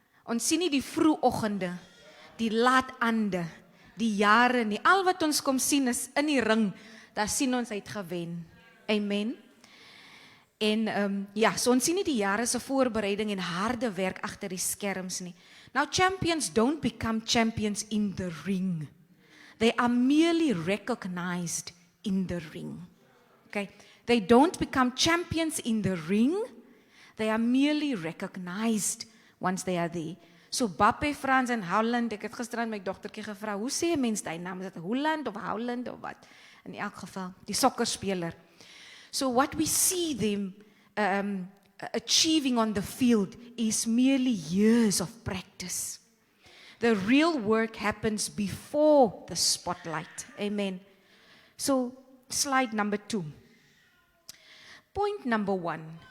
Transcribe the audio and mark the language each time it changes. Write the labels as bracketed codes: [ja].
[af] Ons sien nie die vroegoggende, die laatande, die jare nie. Al wat ons kom sien is in die ring, daar sien ons uit gewen. Amen. En so ons sien nie die jare se voorbereiding en harde werk agter die skerms nie. [en] Now champions don't become champions in the ring. They are merely recognized in the ring. Okay? They don't become champions in the ring. They are merely recognized once they are there. [af] So Bappe, Frans en Howland, ek het gister aan my dogtertjie gevra, hoe sê 'n mens daai naam? Is dit Holland of Howland of wat? In elk geval, die sokkerspeler. [en] So what we see them achieving on the field is merely years of practice. The real work happens before the spotlight. Amen. So slide number 2. Point number 1.